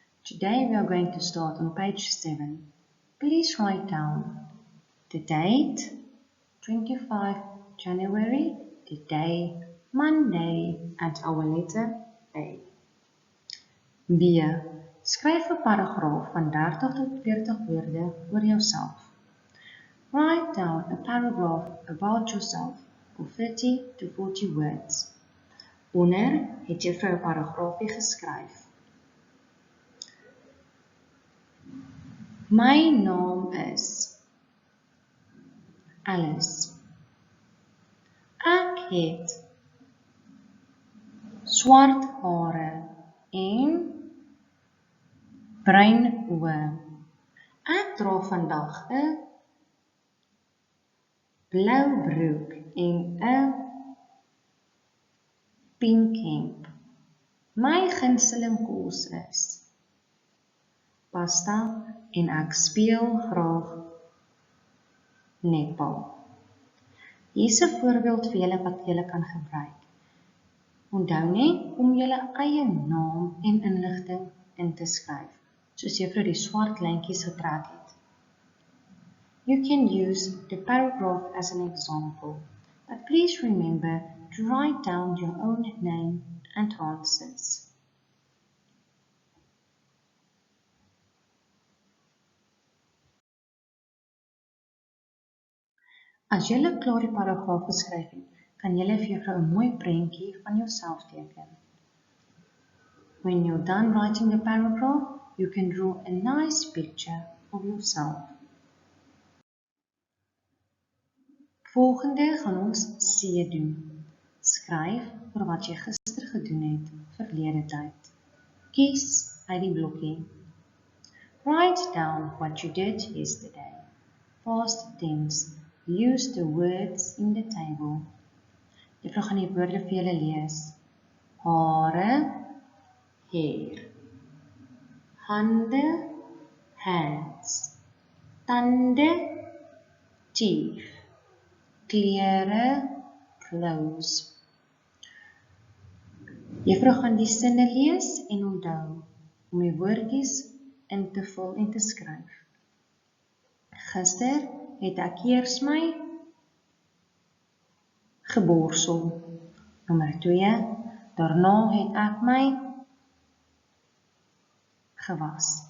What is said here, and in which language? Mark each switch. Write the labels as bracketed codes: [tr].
[en] Today we are going to start on page 7. Please write down the date 25 January, the day Monday and our letter A. B. [af] Skryf 'n paragraaf van 30 tot 40 woorde oor jouself. [en] Write down a paragraph about yourself of 30 to 40 words. [af] Onder het juffrou 'n paragraafie geskryf. My naam is Alice. Ek het swart hare en bruin oë. Ek dra vandag 'n blou broek en 'n pink hemp. My gunsteling kos is pasta en ek speel graag netbal. Hier is 'n voorbeeld vir julle wat julle kan gebruik. Onthou net om julle eie naam en inligting in te skryf, soos juffrou die swart lyntjies getrek het. [en] You can use the paragraph as an example, but please remember to write down your own name and answers. [af] As julle klaar die paragraaf geskryf het, kan julle vir juffrou 'n mooi prentjie van jouself teken. [en] When you're done writing the paragraph, you can draw a nice picture of yourself. [af] Volgende gaan ons C doen. Skryf oor wat jy gister gedoen het, verlede tyd. Kies uit die blokkie. [en] Write down what you did yesterday. Past tense. Use the words in the table. [af] Juffrou gaan die woorde vir julle lees. Hare, hair. Hande, hands. Tande, teeth. Klere, clothes. Juffrou gaan die sinne lees en onthou om die woordjies in te vul en te skryf. Gister het ek eers my geborsel. Nommer 2, daarna het ek my gewas.